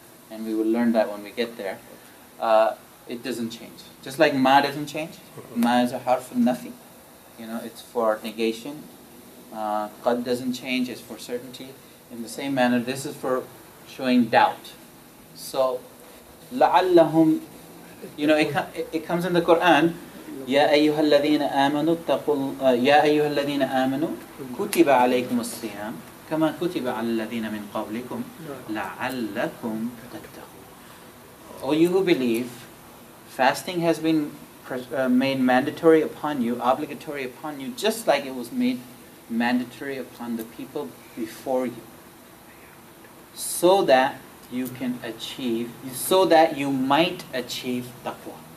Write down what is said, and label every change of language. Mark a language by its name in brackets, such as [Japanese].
[English] And we will learn that when we get there. It doesn't change. Just like ma doesn't change. Ma is a harf of nothing. You know, it's for negation. Qad doesn't change, it's for certainty. In the same manner, this is for showing doubt. [Arabic] So, لَعَلَّهُمْ, [English] you know, it comes in the Quran, [Arabic] يَا أَيُّهَا الَّذِينَ آمَنُوا اتَّقُوا يَا أَيُّهَا الَّذِينَ آمَنُوا كُتِبَ عَلَيْكُمُ الصِّيَامُ كَمَا كُتِبَ عَلَى الَّذِينَ مِنْ قَبْلِكُمْ لَعَلَّكُمْ تَتَّقُونَ. [English] O you who believe, fasting has been made mandatory upon you, obligatory upon you, just like it was made mandatory upon the people before you, so that you can achieve, so that you might achieve taqwa.